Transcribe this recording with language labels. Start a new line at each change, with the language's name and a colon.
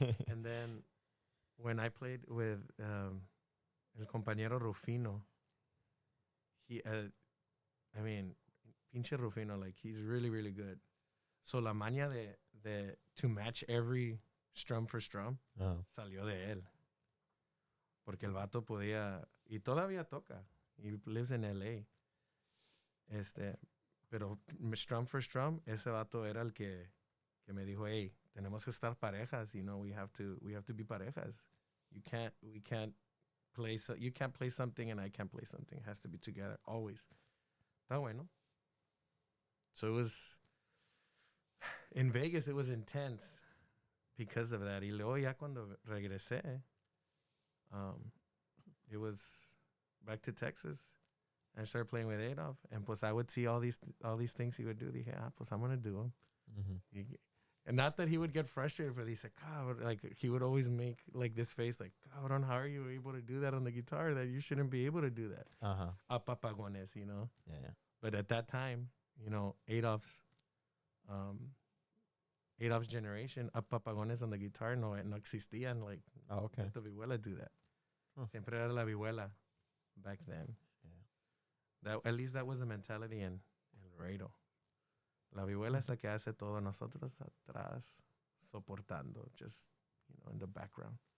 English: And then when I played with
Spanish: el compañero
English: Rufino, he,
Spanish: pinche
English: Rufino, like he's really, really good. So
Spanish: la maña de
English: to match every strum for strum
Spanish: salió de él. Porque el vato podía, y todavía toca.
English: He lives in LA.
Spanish: Pero
English: strum for strum,
Spanish: ese vato era el que me dijo, hey, tenemos que estar parejas,
English: we have to be parejas. We can't play you can't play something and I can't play something. It has to be together always.
Spanish: Está bueno.
English: So it was in Vegas, it was intense because of that.
Spanish: Y luego ya cuando regresé,
English: it was back to Texas. I started playing with Adolf, and
Spanish: pues
English: I would see all these things he would do.
Spanish: Dije, pues
English: I'm gonna do them. Mm-hmm. And not that he would get frustrated, but he said, God, like he would always make like this face, like, God, how are you able to do that on the guitar? That you shouldn't be able to do that.
Spanish: Apapagones,
English: Yeah. But at that time, Adolf's generation, apapagones on the guitar
Spanish: no existían.
English: Like, okay. let the vihuela do that.
Spanish: Siempre era la vihuela
English: back then. Yeah. At least that was the mentality in Laredo.
Spanish: La vihuela es la que hace todo, nosotros atrás, soportando,
English: just, in the background.